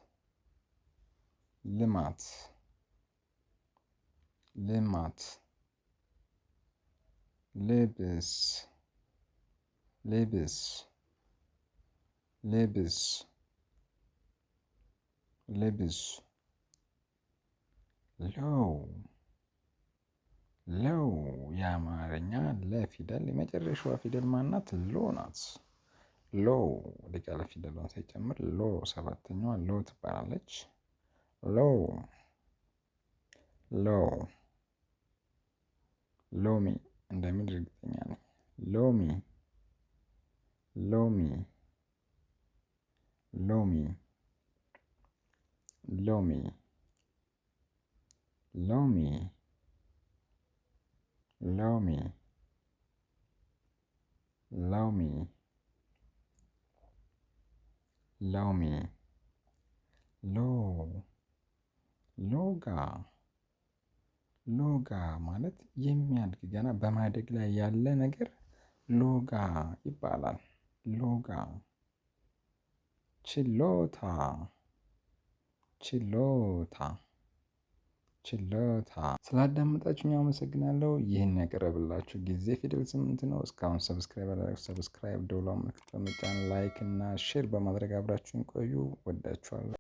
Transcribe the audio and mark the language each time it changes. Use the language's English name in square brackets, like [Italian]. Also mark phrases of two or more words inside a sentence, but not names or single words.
[Amharic] ልማት ልማት ልብስ ልብስ ልብስ ልብስ ለው ለው የአማርኛ ለፊደል የመጨረሻዋ ፊደል ማናት? ሎ ናት። ሎ ወደ ቃል ፊደሏን ሳይጨምር ሎ ሰባተኛዋ ሎ ትባላለች። ሎ ሎ ሎሚ እንደሚል እርግጠኛ ነኝ። ሎሚ ሎሚ ሎሚ ሎሚ ሎሚ ሎሚ ሎሚ ሎሚ ሎ ሎጋ ሎጋ ማለት የሚያድግ ገና በማደግ ላይ ያለ ነገር ሎጋ ይባላል። ሎጋ ችሎታ ችሎታ ችሎታ። ስላዳመጣችሁኝ አመሰግናለሁ። ይህን ያቀረብላችሁ ጊዜ ፊደል 8 ነው። እስካሁን ሰብስክራይብ አላደረጋችሁ ሰብስክራይብ፣ ደወሏን ምልክት በመጫን ላይክ እና ሼር በማድረግ አብራችሁን ቆዩ። ወዳችኋለሁ።